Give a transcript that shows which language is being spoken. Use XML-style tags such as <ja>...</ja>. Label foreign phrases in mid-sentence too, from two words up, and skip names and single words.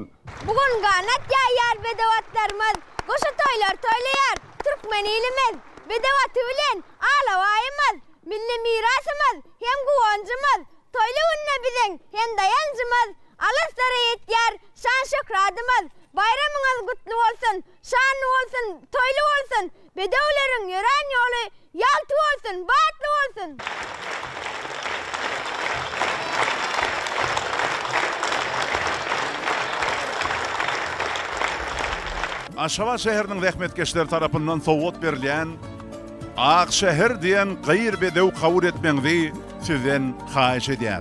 <tk>Bugun ganat ýaýar bedewatlarymyz, goşa toýlar toýlaýar. Türkmen elimiz, bedewaty bilen alawaýymyz, milli mirasymyz, hem guwanjymyz, toýly gününe biziň hem dayanjymyz, alaslara ýetýär şan şöhratymyz.</tk> <tr>bayramınız kutlu olsun, şanlı olsun, toylu olsun. Bedevlerin yören yolu yaltı olsun, batlı olsun.</tr> <tk>Aşava şäheriniň rehmetkeşleri tarapyndan sowgat berilýän Ak şäher diýen gyýr bedew kabul etmeňizi sizden haýyş edýär.</tk>